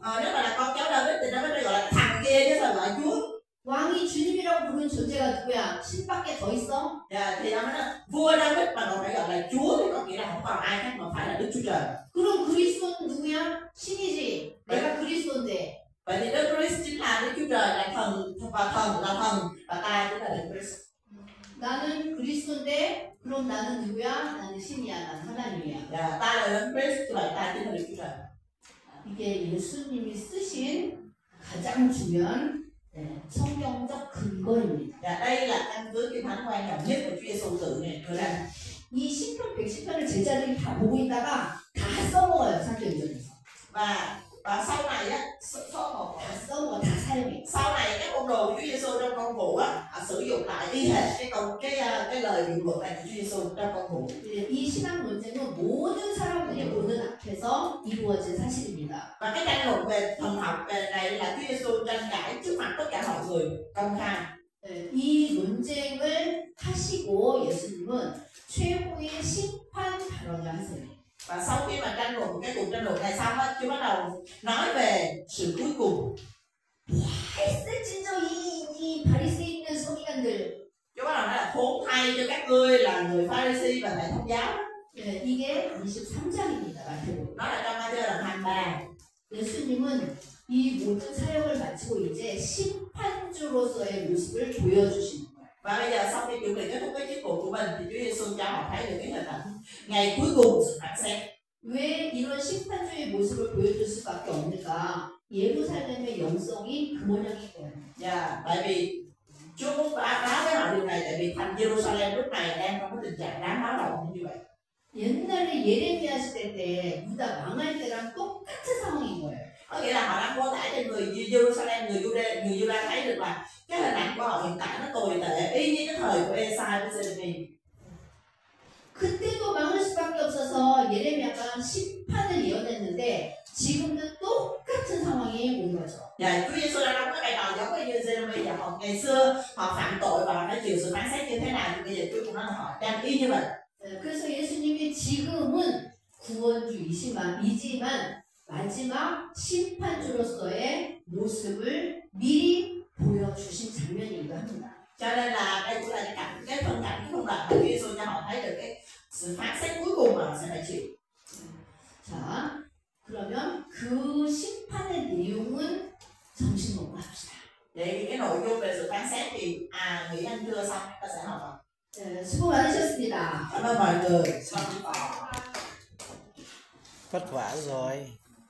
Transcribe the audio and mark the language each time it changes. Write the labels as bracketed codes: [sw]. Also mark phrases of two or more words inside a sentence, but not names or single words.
[vi] Nếu mà là con cháu David thì David phải gọi là thằng kia chứ sao gọi Chúa? [ko] 왕이 주님이라고 부르는 존재가 누구야? 신밖에 더 있어? [vi] Thì nó mới nói vua David mà còn phải gọi là Chúa thì có nghĩa là không còn ai khác mà phải là Đức Chúa Trời. [ko] 그럼 그리스도는 누구야? 신이지. 내가 그리스도인데. [vi] Vậy thì Đức Christ chính là Đức Chúa Trời, là thần và ta chính là Đức Christ. [ko] 나는 그리스도인데 그럼 나는 누구야? 나는 신이야. 나는 하나님이야. [vi] Ta là Đức Christ, như vậy ta chính là Đức Chúa Trời. [ko] 이게 예수님이 쓰신 가장 중요한 성경적 근거입니다. [vi] Đây là căn cứ kinh thánh quan trọng nhất của Chúa Giêsu tự đưa ra. [ko] 이 시편 110편을 제자들이 다 보고 있다가 다 써먹어요. 사도행전에서. [vi] Và sau này á, [ko] 다 써먹어, 다 사용해. [vi] sau này các môn đồ của Chúa Giêsu trong công vụ á, họ sử dụng lại y hệt cái lời định luật này của Chúa Giêsu trong công vụ. [ko] 이 신앙 논쟁은 모든 사람들이 보는 앞에서 이루어진 사실입니다. [vi] Và cái tranh luận về thần học về này là Chúa Giêsu tranh cãi trước mặt tất cả mọi người công khai. [ko] 이 논쟁을 하시고 예수님은 최후의 심판 발언을 하세요. [vi] Và sau khi mà tranh luận cái cuộc tranh luận này xong á, Chúa bắt đầu nói về sự cuối cùng. [ko] 진짜 이 바리새인들 서기관들. [vi] Chúa bắt đầu nói là khốn thay cho các ngươi là người Pharisee và thầy thông giáo. [ko] 이게 23장입니다. 마태복음. [vi] Nó là trong Matthew đoạn 23. [ko] 예수님은 이 모든 사역을 마치고 이제 심판주로서의 모습을 보여주시는 거예요. [vi] Và bây giờ sau khi chuẩn bị kết thúc cái chức vụ của mình thì Chúa Giêsu cho họ thấy được cái hình ảnh ngày cuối cùng sự phán xét. [ko] 왜 이런 심판주의 모습을 보여줄 수밖에 없는가? 예루살렘의 영성이 그 모양인 거예요. [vi] Tại vì Chúa muốn báo với họ điều này, tại vì thành Jerusalem lúc này đang trong cái tình trạng đáng báo động như vậy. [ko] 옛날에 예레미야 시대 때 유다 망할 때랑 똑같은 상황인 거예요. [vi] Có nghĩa là họ đang mô tả cho người Jerusalem, người Juda thấy được là cái hình ảnh của họ hiện tại nó tồi tệ y như cái thời của Esai với Jeremy. [ko] 그때도 망할 수밖에 없어서 예레미야가 심판을 예언했는데 지금도 똑같은 상황이 온 거죠. [vi] Chúa Giêsu đang đóng cái vai trò giống như Jeremy và họ ngày xưa họ phạm tội và phải chịu sự phán xét như thế nào thì bây giờ Chúa cũng nói là họ đang y như vậy. [ko] 그래서 예수님이 지금은 구원주이지만 마지막 심판주로서의 모습을 미리 보여주신 장면이기도 합니다. [vi] Cho nên là đây cũng là cái phân cảnh cái khung đoạn mà Chúa Giêsu cho họ thấy được cái sự phán xét cuối cùng mà họ sẽ phải chịu. [ko] 자, 그러면 그 심판의 내용은 점심 먹고 합시다. [vi] Vậy thì cái nội dung về sự phán xét thì nghỉ ăn trưa xong ta sẽ học. [ko] 수고 많으셨습니다. [vi] Cảm ơn mọi người. Vất vả rồi.